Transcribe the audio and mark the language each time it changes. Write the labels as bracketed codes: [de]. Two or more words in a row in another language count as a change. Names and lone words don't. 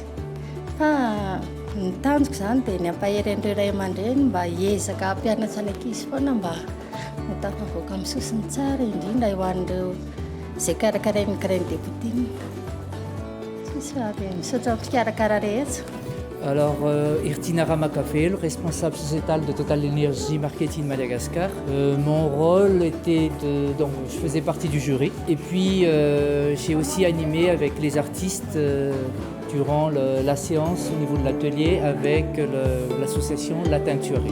[mg] Fa ny tanjoko izany dia ny ampaheren'ireo ray aman-dreny mba hiezaka hampianatra ny ankizy foana mba ho tafavoaka amin'ny sosiny tsara indrindra ho an'ireo izay karakarain'ny [fr] crème déboutine. [mg] Tsisy avy misaotra amin'ny fikarakara rehetra. [fr] Alors, Irtina Ramakafel, responsable sociétal de Total Energy Marketing Madagascar. Mon rôle était donc je faisais partie du jury. Et puis, j'ai aussi animé avec les artistes durant la séance au niveau de l'atelier avec l'association La Teinturerie.